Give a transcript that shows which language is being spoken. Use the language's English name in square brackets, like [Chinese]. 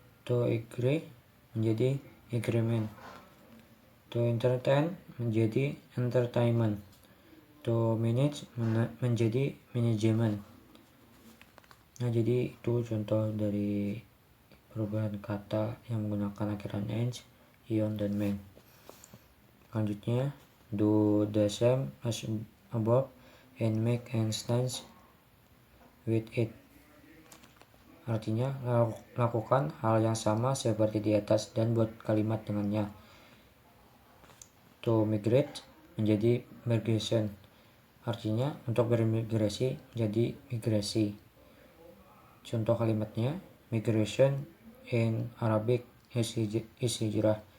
[English] To agree menjadi agreement. To entertain menjadi entertainment. To manage menjadi management. [Indonesian] Nah, jadi itu contoh dari perubahan kata yang menggunakan akhiran eng, ion, dan man. [English] Selanjutnya, do the same as above and make a sentence with it. [Indonesian] Artinya, lakukan hal yang sama seperti di atas dan buat kalimat dengannya. [English] To migrate [Indonesian] menjadi migration. Artinya, untuk bermigrasi jadi migrasi. Contoh kalimatnya, [English] migration in Arabic is hijrah.